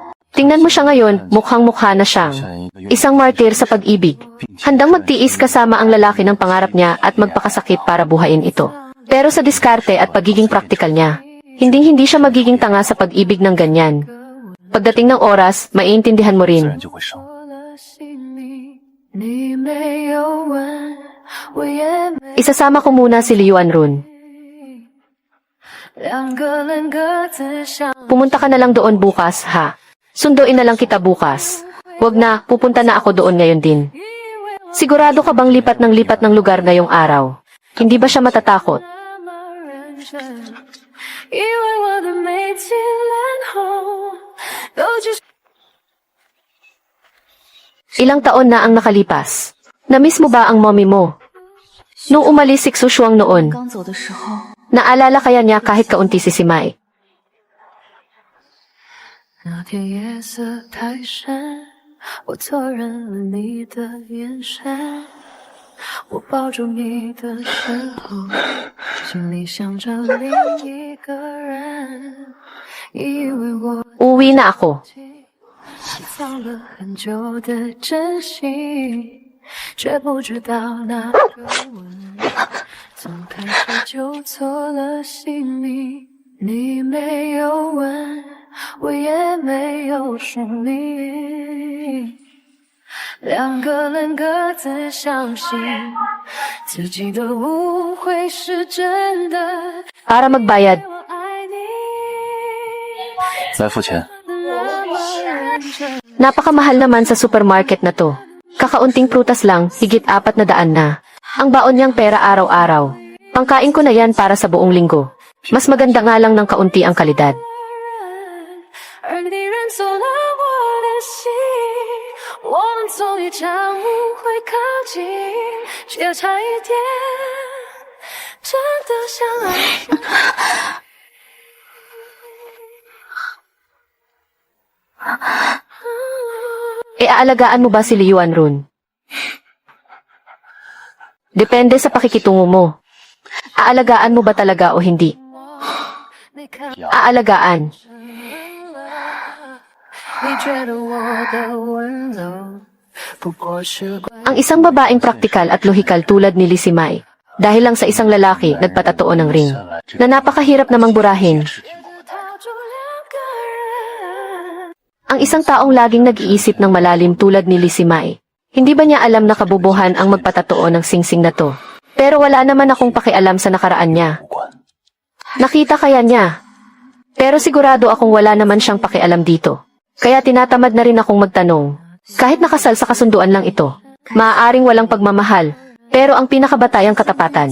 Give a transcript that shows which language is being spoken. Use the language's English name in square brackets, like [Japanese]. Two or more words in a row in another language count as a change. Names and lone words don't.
[Filipino] Tingnan mo siya ngayon, mukhang-mukha na siyang isang martir sa pag-ibig. Handang magtiis kasama ang lalaki ng pangarap niya at magpakasakit para buhayin ito. Pero sa diskarte at pagiging praktikal niya, hindi siya magiging tanga sa pag-ibig ng ganyan. Pagdating ng oras, maiintindihan mo [Chinese] 自 [Filipino] rin. [Chinese] 然就会伤。我了姓名，你没有问，我也没。 [Filipino] Isasama ko muna si Liuan Run. [Chinese] 两个人各自想， [Filipino] Pumunta ka na lang doon bukas, ha? Sunduin na lang kita bukas. Wag na, pupunta na ako doon ngayon din. [Chinese] 以为我 [Filipino] Sigurado ka bang lipat ng lugar ngayong araw? Hindi ba siya matatakot? [Chinese] 那么认真，以为我的美丽脸红，都只是 [Filipino] Ilang taon na ang nakalipas. Namiss mo ba ang mommy mo? Nung umalis si Xushuang noon, [Chinese] 刚走的时候， [Filipino] naalala kaya niya kahit kaunti si Simai? [Chinese] 那天夜色太深，我错认了你的眼神。我抱住你的时候，心里想着另一个人，以为我 [Filipino] Uwi na ako. [Chinese] 藏了很久的真心，却不知道那个吻从开始就错了姓名。你没有问，我也没有说明，两个人各自相信自己的误会是真的。 [Filipino] Para magbayad. [Chinese] 我爱你，来付钱。那么认真。 [Filipino] Napakamahal naman sa supermarket na to. Kakaunting prutas lang, higit 400 na. Ang baon niyang pera araw-araw. Pangkain ko na yan para sa buong linggo. Mas maganda nga lang ng kaunti ang kalidad. [Chinese] 而你认错了我的心，我们终于将误会靠近，却差一点真的相爱。 [Filipino] Aalagaan mo ba si Liuan Run? Depende sa pakikitungo mo. Aalagaan mo ba talaga o hindi? [Chinese] 你看 [Filipino] Aalagaan. [Chinese] 你觉得我的温柔不过是关 [Filipino] Ang isang babaeng praktikal at lohikal tulad ni Lisimay, dahil lang sa isang lalaki nagpatatuo ng ring, na napakahirap namang burahin. [Chinese] 套住两个人。 [Filipino] Ang isang taong laging nag-iisip ng malalim tulad ni Lisimay, hindi ba niya alam na kabubuhan ang magpatatuo ng singsing na to? Pero wala naman akong pakialam sa nakaraan niya. Nakita kaya niya. Pero sigurado akong wala naman siyang pakialam dito. Kaya tinatamad na rin akong magtanong. Kahit nakasal sa kasunduan lang ito, maaaring walang pagmamahal, pero ang pinakabatayang katapatan.